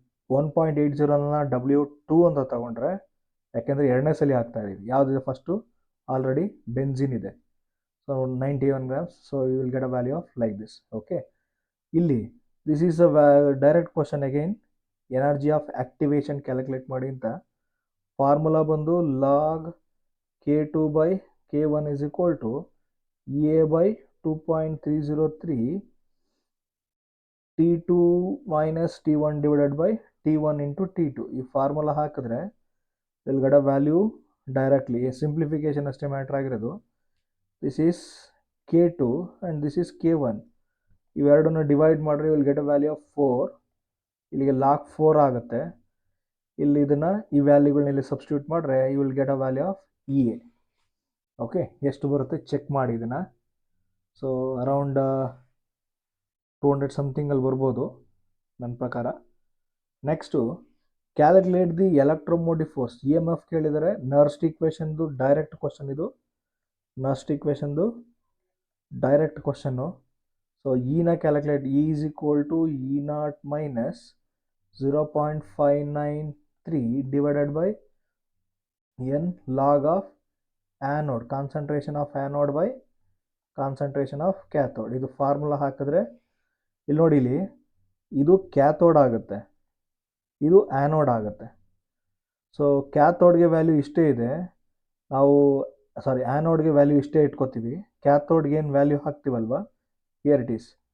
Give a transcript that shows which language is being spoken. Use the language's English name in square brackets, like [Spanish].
[Kannada] 1.80ನ W2 ಅಂತ ತಗೊಂಡ್ರೆ, ಯಾಕೆಂದರೆ ಎರಡನೇ ಸಲ ಹಾಕ್ತಾ ಇದ್ದೀವಿ. ಯಾವುದಿದೆ ಫಸ್ಟು, ಆಲ್ರೆಡಿ ಬೆನ್ಝಿನ್ ಇದೆ. So 91 grams. [English] So you will get a value of like this. Okay, ಇಲ್ಲಿ this is a direct question. [Kannada] Again energy of activation calculate ಮಾಡಿ ಅಂತ. [English] Formula ಬಂದು log K2/K1 is equal to EA/2.303 T2 minus T1 divided by T1 into T2. [Kannada] ಈ formula ಹಾಕಿದ್ರೆ [English] Will get a value directly. [Kannada] Simplification ಅಷ್ಟೇ matter ಆಗಿರೋದು. [English] This is K2 and this is K1. [Kannada] ಇವೆರಡನ್ನು divide ಮಾಡಿದ್ರೆ [English] Will get a value of 4. [Kannada] ಇಲ್ಲಿಗೆ log 4 ಆಗುತ್ತೆ. ಇಲ್ಲಿ ಇದನ್ನು ಈ ವ್ಯಾಲ್ಯೂಗಳನ್ನ ಇಲ್ಲಿ ಸಬ್ಸ್ಟಿಟ್ಯೂಟ್ ಮಾಡಿದ್ರೆ [English] You will get a value of EA. [Kannada] Okay, ಎಷ್ಟು ಬರುತ್ತೆ ಚೆಕ್ ಮಾಡಿ ಇದನ್ನು. ಸೊ ಅರೌಂಡ್ 200 ಸಮಥಿಂಗಲ್ಲಿ ಬರ್ಬೋದು ನನ್ನ ಪ್ರಕಾರ. [English] Next calculate the electromotive force. EMF ಕೇಳಿದರೆ Nernst ಈಕ್ವೇಷನ್ದು direct question ಇದು. [Kannada] Nernst ಈಕ್ವೇಷನ್ದು direct question. [English] So in calculate E is equal to E0 minus 0.593 divided by N log of anode, concentration of anode by concentration of cathode. [Kannada] ಇದು formula ಹಾಕಿದ್ರೆ ಇಲ್ಲಿ ನೋಡಿ, ಇಲ್ಲಿ ಇದು cathode ಆಗುತ್ತೆ, ಇದು ಆ್ಯನೋಡ್ ಆಗುತ್ತೆ. ಸೊ ಕ್ಯಾಥೋಡ್ಗೆ ವ್ಯಾಲ್ಯೂ ಇಷ್ಟೇ ಇದೆ. ನಾವು ಸಾರಿ ಆ್ಯನೋಡ್ಗೆ ವ್ಯಾಲ್ಯೂ ಇಷ್ಟೇ ಇಟ್ಕೋತೀವಿ, ಕ್ಯಾಥೋಡ್ಗೆ ಏನು ವ್ಯಾಲ್ಯೂ ಹಾಕ್ತೀವಲ್ವ, [English] Here it is.